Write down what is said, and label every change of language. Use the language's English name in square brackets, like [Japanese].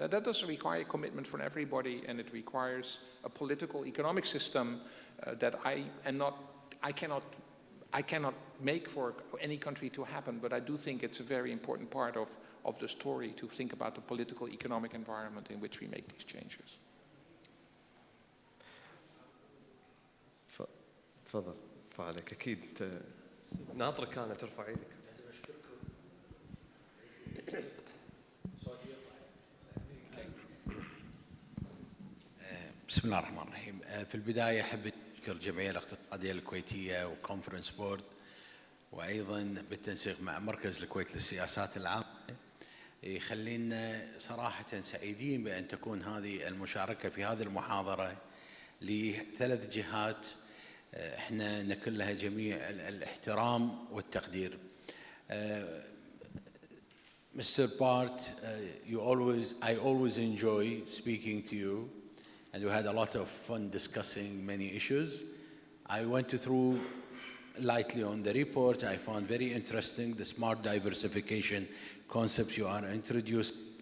[English] And that does require commitment from everybody, and it requires a political economic system that I cannot make for any country to happen, but I do think it's a very important part of the story to think about the political economic environment in which we make these changes. [Arabic] تفضل فعليك أكيد ناطرك أنا ترفع يدك. بسم الله الرحمن الرحيم. في البداية أحب أشكر الجمعية الاقتصادية الكويتية وكونفرنس بورد، وأيضا بالتنسيق مع مركز الكويت للسياسات العامة، يخلينا صراحة سعيدين بأن تكون هذه المشاركة في هذه المحاضرة لثلاث جهات احنا نكن لها جميع الاحترام والتقدير. [English] Mr. Bart, I always enjoy speaking to you, and we had a lot of fun discussing many issues. I went through lightly on the report. I found very interesting the smart diversification concept you are introducing.